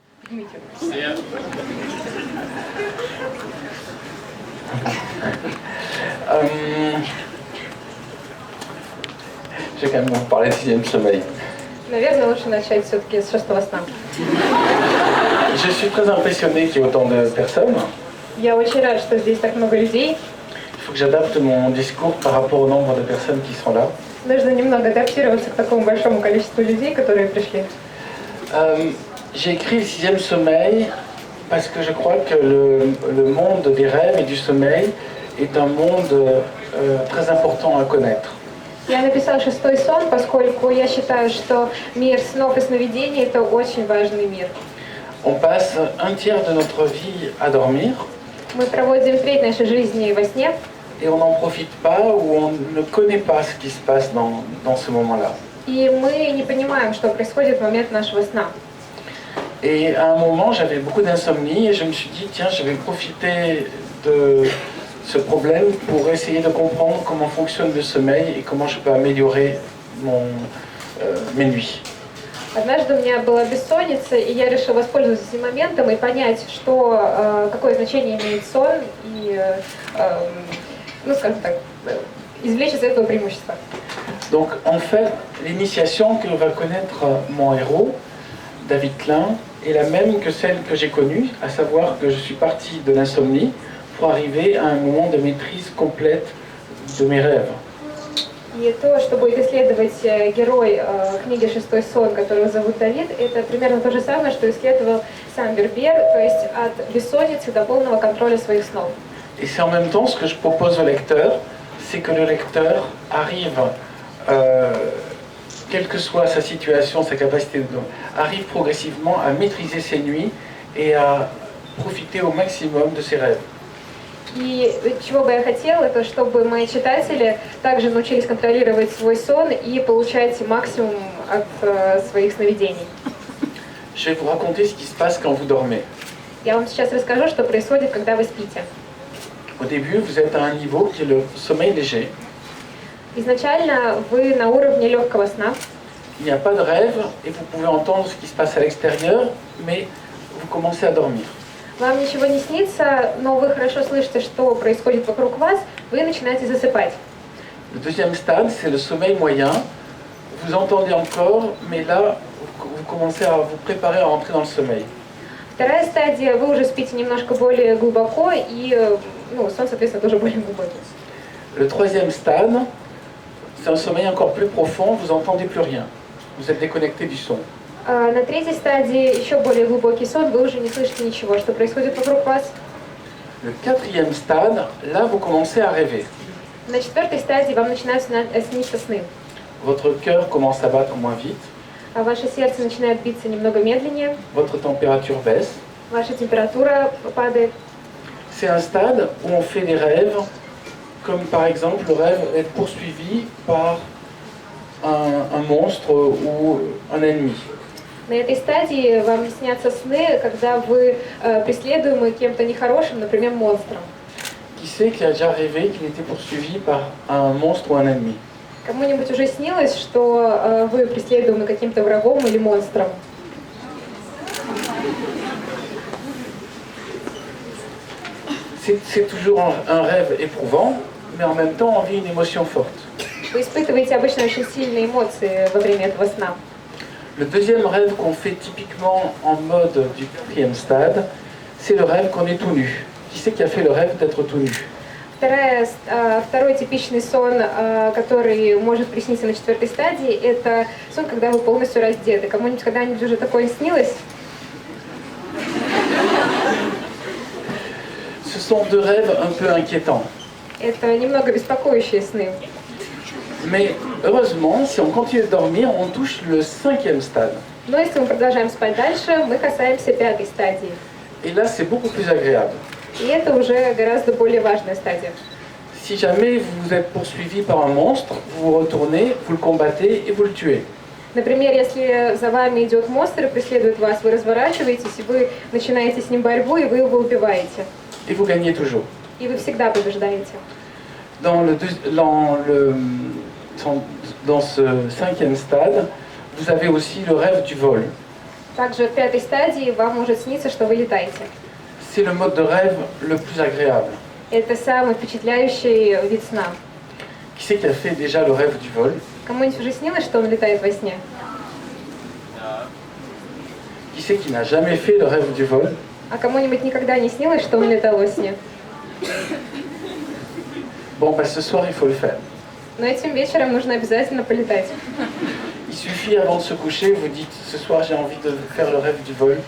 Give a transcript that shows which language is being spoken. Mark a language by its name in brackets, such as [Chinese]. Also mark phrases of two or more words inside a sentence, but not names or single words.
[French] Yeah. Je vais quand même vous parler de sixième sommeil. [Russian] Наверное, лучше начать все-таки с шестого сна. [French] Je suis très impressionné qu'il y ait autant de personnes. [Russian] Я очень рад, что здесь так много людей. [French] Il faut que j'adapte mon discours par rapport au nombre de personnes qui sont là. [Russian] Нужно немного адаптироваться к такому большому количеству людей, которые пришли. [French] J'ai écrit le sixième sommeil parce que je crois que le monde des rêves et du sommeil est un monde très important à connaître. [Russian] Я написала шестой сон, поскольку я считаю, что мир снов и сновидений – это очень важный мир. [French] On passe un tiers de notre vie à dormir. [Russian] Мы проводим треть нашей жизни во сне. [French] Et on n'en profite pas ou on ne connaît pas ce qui se passe dans ce moment-là. [Russian] И мы не понимаем, что происходит в момент нашего сна. [French] Et à un moment, j'avais beaucoup d'insomnie et je me suis dit, tiens, je vais profiter de ce problème pour essayer de comprendre comment fonctionne le sommeil et comment je peux améliorer mes nuits. [Russian] Однажды у меня была бессонница, и я решила воспользоваться этим моментом и понять, какое значение имеет сон, и, скажем так, извлечь из этого преимущества. [French] Donc, en fait, l'initiation que va connaître mon héros, David Klein, est la même que celle que j'ai connue, à savoir que je suis parti de l'insomnie pour arriver à un moment de maîtrise complète de mes rêves. [Russian] И то, что будет исследовать герой книги «Шестой сон», которого зовут Давид, это примерно то же самое, что исследовал сам Бербер, то есть от бессонницы до полного контроля своих снов. [French] Et c'est en même temps ce que je propose au lecteur, c'est que le lecteur arrive, quelle que soit sa situation, sa capacité, arrive progressivement à maîtriser ses nuits et à profiter au maximum de ses rêves. [Russian] И чего бы я хотела, это чтобы мои читатели также научились контролировать свой сон и получать максимум от своих сновидений. [French] Je vais vous raconter ce qui se passe quand vous dormez. [Russian] Я вам сейчас расскажу, что происходит, когда вы спите. [French] Au début, vous êtes à un niveau qui est le sommeil léger. [Russian] Изначально вы на уровне легкого сна. [French] Il n'y a pas de rêve et vous pouvez entendre ce qui se passe à l'extérieur, mais vous commencez à dormir. [Russian] Вам ничего не снится, но вы хорошо слышите, что происходит вокруг вас, вы начинаете засыпать. [French] Le deuxième stade, c'est le sommeil moyen. Vous entendez encore, mais là, vous commencez à vous préparer à rentrer dans le sommeil. [Russian] Вторая стадия, вы уже спите немножко более глубоко, и сон, соответственно, тоже более глубокий. [French] Le troisième stade, c'est un sommeil encore plus profond, vous n'entendez plus rien. Vous êtes déconnecté du son. [Russian] На третьей стадии еще более глубокий сон, вы уже не слышите ничего, что происходит вокруг вас. [French] Le quatrième stade, là vous commencez à rêver. [Russian] На четвертой стадии вам начинают сниться сны. [French] Votre cœur commence à battre moins vite. [Russian] Ваше сердце начинает биться немного медленнее. [French] Votre température baisse. [Russian] Ваша температура падает. [French] C'est un stade où on fait des rêves, comme par exemple le rêve d'être poursuivi par un monstre ou un ennemi. [Russian] На этой стадии вам снятся сны, когда вы преследуемы кем-то нехорошим, например, монстром. [French] Qui c'est qui a déjà rêvé qu'il était poursuivi par un monstre ou un ennemi? [Russian] Кому-нибудь уже снилось, что вы преследуемы каким-то врагом или монстром? [French] C'est toujours un rêve éprouvant, mais en même temps on vit une émotion forte. [Russian] Вы испытываете обычно очень сильные эмоции во время этого сна. [French] Le deuxième rêve qu'on fait typiquement en mode du quatrième stade, c'est le rêve qu'on est tout nu. Qui c'est qui a fait le rêve d'être tout nu? [Russian] Второй типичный сон, который может присниться на четвертой стадии, это сон, когда вы полностью раздеты. Кому-нибудь когда-нибудь уже такое снилось? [French] Ce sont deux rêves un peu inquiétants. [Russian] Это немного беспокоящие сны. [French] Mais heureusement, si on continue de dormir, on touche le cinquième stade. [Russian] Но если мы продолжаем спать дальше, мы касаемся пятой стадии. [French] Et là, c'est beaucoup plus agréable. [Russian] И это уже гораздо более важная стадия. [French] Si jamais vous êtes poursuivi par un monstre, vous vous retournez, vous le combattez et vous le tuez. [Russian] Например, если за вами идет монстр и преследует вас, вы разворачиваетесь, и вы начинаете с ним борьбу, и вы его убиваете. [French] Et vous gagnez toujours. [Russian] И вы всегда побеждаете. [French] Dans ce cinquième stade, vous avez aussi le rêve du vol. [Russian] Также в пятой стадии вам может сниться, что вы летаете. [French] C'est le mode de rêve le plus agréable. [Russian] Это самый впечатляющий вид сна. [French] Qui c'est qui a fait déjà le rêve du vol? [Russian] Кому-нибудь уже снилось, что он летает во сне? [French] Qui c'est qui n'a jamais fait le rêve du vol? [Russian] А кому-нибудь никогда не снилось, что он летал во сне? [French] Bon, bah, ce soir, il faut le faire. [Russian] Но этим вечером нужно обязательно полетать. [French] Il suffit avant de se coucher, vous dites ce soir j'ai envie de faire le rêve du vol.